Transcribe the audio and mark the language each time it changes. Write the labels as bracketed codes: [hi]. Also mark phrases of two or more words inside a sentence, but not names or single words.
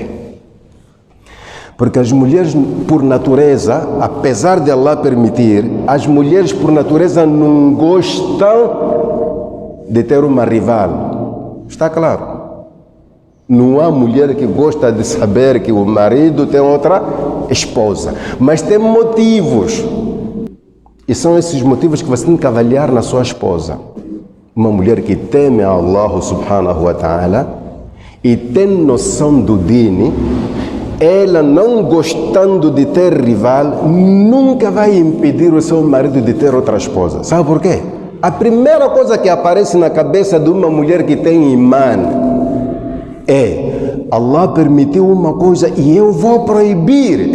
[pt] Porque as mulheres, por natureza, apesar de Allah permitir, as mulheres, por natureza, não gostam de ter uma rival. Está claro? Não há mulher que gosta de saber que o marido tem outra esposa. Mas tem motivos. E são esses motivos que você tem que avaliar na sua esposa. Uma mulher que teme a Allah [ar] سبحانه وتعالى [pt] e tem noção do dini, ela não gostando de ter rival, nunca vai impedir o seu marido de ter outra esposa. Sabe por quê? A primeira coisa que aparece na cabeça de uma mulher que tem imã é: Allah permitiu uma coisa e eu vou proibir.